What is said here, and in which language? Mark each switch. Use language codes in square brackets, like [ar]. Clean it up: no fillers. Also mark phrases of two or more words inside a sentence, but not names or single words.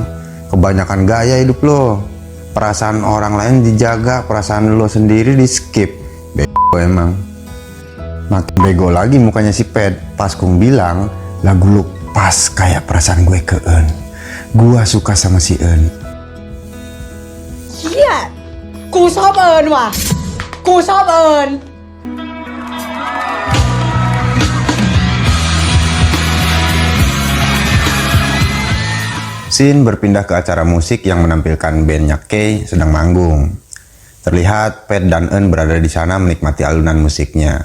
[id] Kebanyakan gaya hidup lo. Perasaan orang lain dijaga, perasaan lo sendiri di skip. Bego emang. Makin bego lagi mukanya si Ped pas Kung bilang lagu lu Pas kayak perasaan gue ke Eun. Gua suka sama si Eun. [th] เฮียกูชอบเอิญว่ะ กูชอบเอิญ [id] Scene berpindah ke acara musik yang menampilkan bandnya Kay sedang manggung. Terlihat Pet dan Eun berada di sana menikmati alunan musiknya.